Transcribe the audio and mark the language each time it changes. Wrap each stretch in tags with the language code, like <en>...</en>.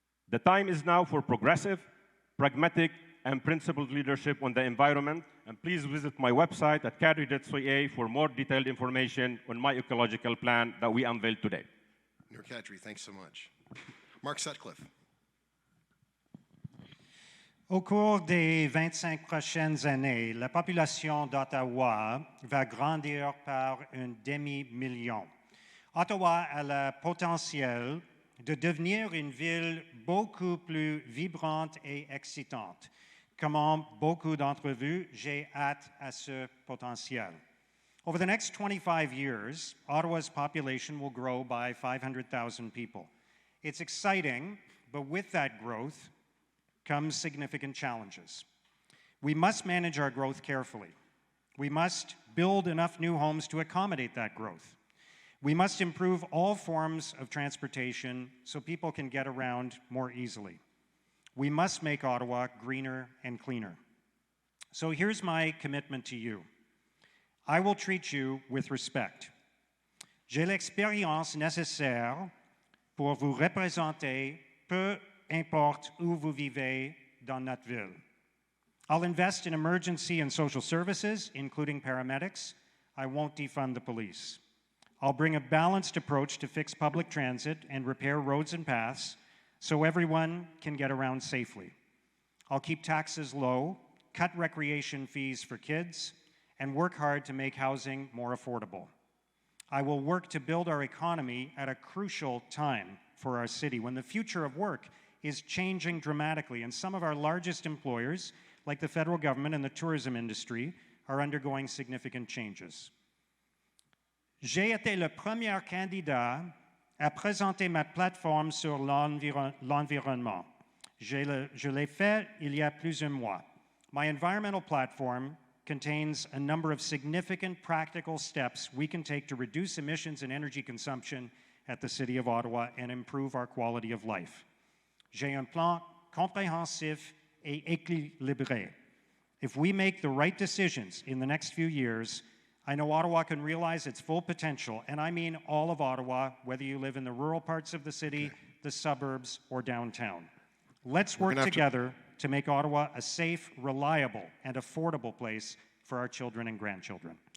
<en>The time is now for progressive, pragmatic, and principled leadership on the environment, and please visit my website at kadri.ca for more detailed information on my ecological plan that we unveiled today. Nour Kadri, thanks so much. Mark Sutcliffe.</en> <fr>Au cours des 25 prochaines années, la population d'Ottawa va grandir par un demi-million. Ottawa a le potentiel de devenir une ville beaucoup plus vibrante et excitante. Comme beaucoup d'entre vous, j'ai hâte à ce potentiel.</fr> <en>Over the next 25 years, Ottawa's population will grow by 500,000 people. It's exciting, but with that growth comes significant challenges. We must manage our growth carefully. We must build enough new homes to accommodate that growth. We must improve all forms of transportation so people can get around more easily. We must make Ottawa greener and cleaner. So here's my commitment to you. I will treat you with respect.</en> <fr>J'ai l'expérience nécessaire pour vous représenter, peu importe où vous vivez dans notre ville.</fr> <en>I'll invest in emergency and social services, including paramedics. I won't defund the police. I'll bring a balanced approach to fix public transit and repair roads and paths so everyone can get around safely. I'll keep taxes low, cut recreation fees for kids, and work hard to make housing more affordable. I will work to build our economy at a crucial time for our city when the future of work is changing dramatically, and some of our largest employers, like the federal government and the tourism industry, are undergoing significant changes.</en> <fr>J'ai été le premier candidat à présenter ma plateforme sur l'environnement. Je l'ai fait il y a plusieurs mois.</fr> <en>My environmental platform contains a number of significant practical steps we can take to reduce emissions and energy consumption at the City of Ottawa and improve our quality of life.</en> <fr>J'ai un plan compréhensif et équilibré.</fr> <en>If we make the right decisions in the next few years, I know Ottawa can realize its full potential, and I mean all of Ottawa, whether you live in the rural parts of the city, the suburbs, or downtown. Let's work together to make Ottawa a safe, reliable, and affordable place for our children and grandchildren.</en>